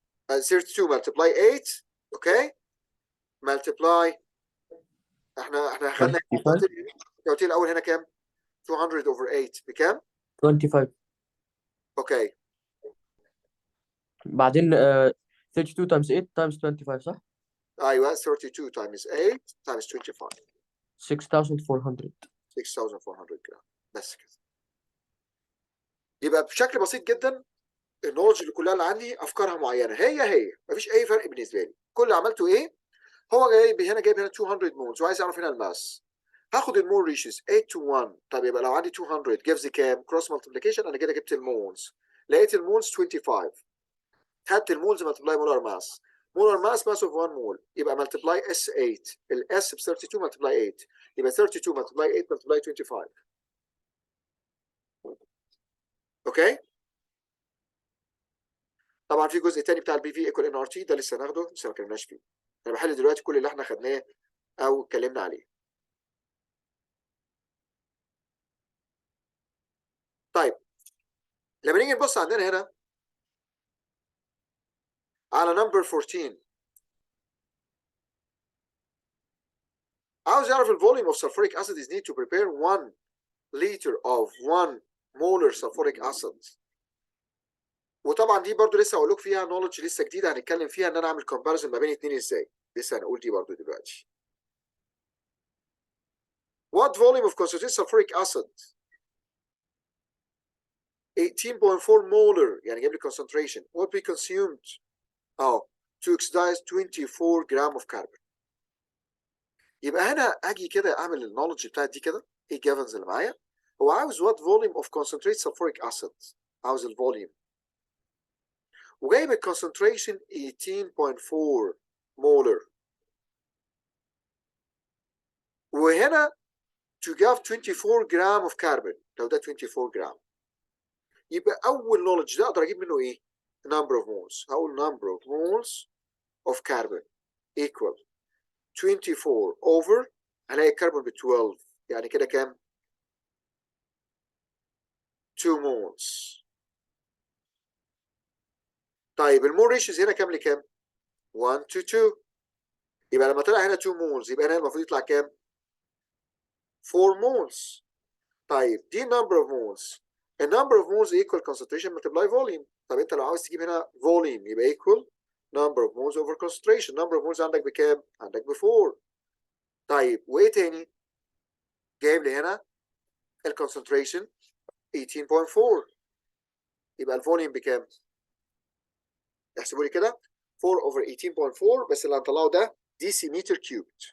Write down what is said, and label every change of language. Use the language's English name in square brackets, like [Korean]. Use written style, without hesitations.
[Arabic] 32 ملتبلاي 8 اوكي ملتبلاي احنا خدنا انت 25. قلت لي الاول هنا كام؟ 200 over 8 بكام؟ 25. اوكي بعدين 32 times 8 times 25 صح؟ ايوه 32 times 8 times 25 6400. 6400 جرام بس كده. يبقى بشكل بسيط جدا النولج اللي كلها اللي عندي افكارها معينه هي مفيش اي فرق بالنسبه لي. كل اللي عملته ايه؟ هو جايب هنا 200 مولز وعايز يعرف هنا الماس. هاخد المول ريشيز 8 to 1. طب يبقى لو عندي 200 جيفز كام؟ كروس مالتيبليكيشن انا كده جبت المولز. لقيت المولز 25. خدت المولز ملتبلاي مولار ماس. مولار ماس ماس اوف 1 مول يبقى ملتبلاي اس 8. الاس ب 32 ملتبلاي 8 يبقى 32 ملتبلاي 8 ملتبلاي 25. اوكي؟ طبعا في جزء تاني بتاع البي في ايكوال ان ار تي ده لسه هناخده لسه ما اتكلمناش فيه. انا بحل دلوقتي كل اللي احنا خدناه او اتكلمنا عليه. طيب لما نيجي نبص عندنا هنا على نمبر 14 عاوز يعرف الفوليوم [English] of sulfuric acid is needed to prepare 1 liter of 1 molar sulfuric acid. [Arabic] وطبعا دي برضو لسه هقول لكم فيها نولج لسه جديده هنتكلم فيها ان انا اعمل كومباريزون ما بين الاثنين ازاي. لسه هنقول دي برضو دلوقتي. [English] What volume of concentrated sulfuric acid 18.4 molar [Arabic] يعني جايب لي [English] concentration will be consumed to oxidize 24 gram of carbon. [Arabic] يبقى هنا اجي كده اعمل النولج بتاعت دي كده، ايه الجافنز اللي معايا؟ هو عاوز [English] what volume of concentrate sulfuric acid، [Arabic] عاوز الفوليوم، وجايب الكونسنتريشن 18.4 مولر، وهنا to give 24 جرام of carbon. لو ده 24 جرام يبقى اول نولج ده اقدر اجيب منه ايه؟ [English] number of moles. [Arabic] هقول [English] number of moles of carbon equal 24 over، [Arabic] هلاقي الكربون ب 12، يعني كده كام؟ 2 moles. طيب المول ريشيوز هنا كام لكام؟ 1 to 2. يبقى لما طلع هنا 2 moles يبقى هنا المفروض يطلع كام؟ 4 moles. [English] طيب دي number of moles. النمبر of moles equal concentration multiply volume. [Arabic] طب انت لو عاوز تجيب هنا [English] volume يبقى equal number of moles over concentration. [Arabic] number of moles عندك بكام؟ عندك ب 4. طيب وايه تاني؟ جايب لي هنا الكونسنتريشن 18.4، يبقى الفوليوم بكام؟ احسبوا لي كده 4 over 18.4، بس اللي هنطلعه ده ديسيمتر كيوب.